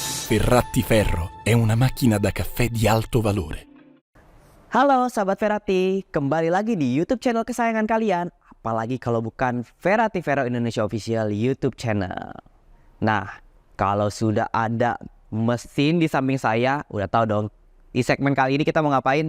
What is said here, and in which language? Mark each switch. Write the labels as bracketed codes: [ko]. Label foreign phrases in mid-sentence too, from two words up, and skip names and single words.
[it] Ferratiferro è una macchina da caffè di alto valore. [id] Halo sahabat Ferrati, kembali lagi di YouTube channel kesayangan kalian. Apalagi kalau bukan Ferratiferro Indonesia Official YouTube channel. Nah, kalau sudah ada mesin di samping saya, udah tahu dong. Di segmen kali ini kita mau ngapain?